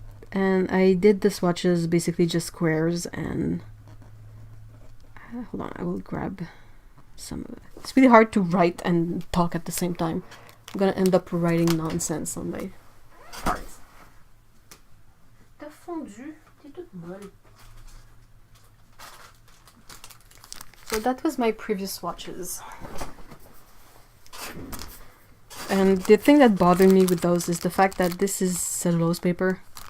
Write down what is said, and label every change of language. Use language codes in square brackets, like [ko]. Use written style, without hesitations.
[en] And I did the swatches basically just squares, and hold on, I will grab some of it. It's really hard to write and talk at the same time. I'm gonna end up writing nonsense on my cards. [fr] T'as fondu, t'es toute molle. [en] So that was my previous swatches. And the thing that bothered me with those is the fact that this is cellulose paper.